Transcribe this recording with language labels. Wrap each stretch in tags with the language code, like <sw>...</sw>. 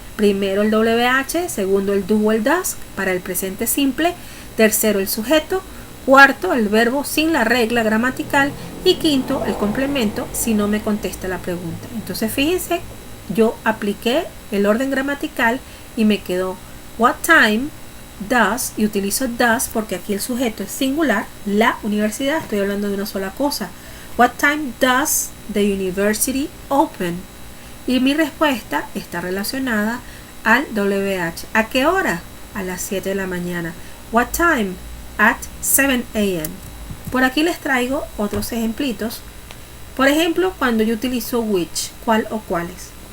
<es>Primero el WH, segundo el do o el does para el presente simple, tercero el sujeto, cuarto el verbo sin la regla gramatical y quinto el complemento si no me contesta la pregunta. Entonces fíjense, yo apliqué el orden gramatical y me quedó</es> <en>what time does,</en> <es>y utilizo does porque aquí el sujeto es singular, la universidad, estoy hablando de una sola cosa.</es> <en>What time does the university open?</en> <es>Y mi respuesta está relacionada al WH. ¿A qué hora? A las 7 de la mañana.</es> <en>What time? At 7 a.m.</en> <es>Por aquí les traigo otros ejemplitos. Por ejemplo, cuando yo utilizo which, cuál o cuáles.</es>